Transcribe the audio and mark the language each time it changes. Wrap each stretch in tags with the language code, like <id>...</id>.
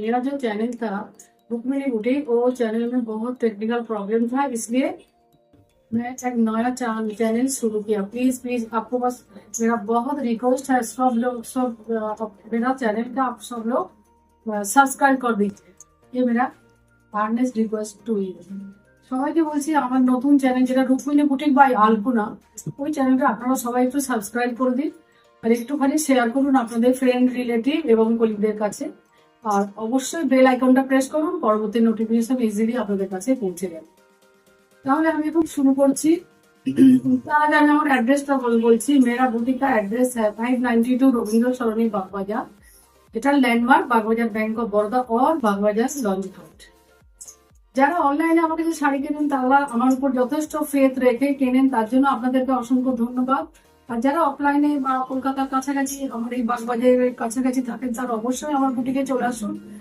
<hi>मेरा जो चैनल था रुक्मिणी बुटीक, वो चैनल में बहुत टेक्निकल प्रॉब्लम था, इसलिए मैं एक नया चैनल शुरू किया। प्लीज प्लीज आपको बस मेरा बहुत रिक्वेस्ट है, सब मेरा चैनल का आप सब लोग</hi> <bn>সাবস্ক্রাইব করে দিচ্ছে।</bn> <hi>ये मेरा</hi> <en>Earnest request to you.</en> <bn>সবাইকে বলছি আমার নতুন চ্যানেল যেটা রুক্মিণী বুটিক বাই আলপনা, ওই চ্যানেলটা আপনারা সবাই একটু সাবস্ক্রাইব করে দিন আর একটুখানি শেয়ার করুন আপনাদের ফ্রেন্ড রিলেটিভ এবং কলিগদের কাছে। আর অবশ্যই বেল আইকনটা প্রেস করুন, পরবর্তী নোটিফিকেশন ইজিলি আপনাদের কাছে পৌঁছে যাবে। তাহলে আমি এখন শুরু করছি। তার আগে আমি আমার অ্যাড্রেসটা বলছি।</bn> <hi>मेरा बुटीक का एड्रेस है 592 रविंद्र सरोनी बागबाजार।</hi> <bn>এটা landmark Bagbazar bank of Baroda और বাগবাজার লঞ্চ ঘাট। যারা অনলাইনে আমার কাছে শাড়ি কেনেন তারা আমার উপর যথেষ্ট ফেথ রেখে কেনেন, তার জন্য আপনাদেরকে অসংখ্য ধন্যবাদ। আর যারা অফলাইনে বা কলকাতার কাছাকাছি আমার এই বাগবাজারের কাছাকাছি থাকেন তারা অবশ্যই আমার বুটিকে চলে আসুন।</bn>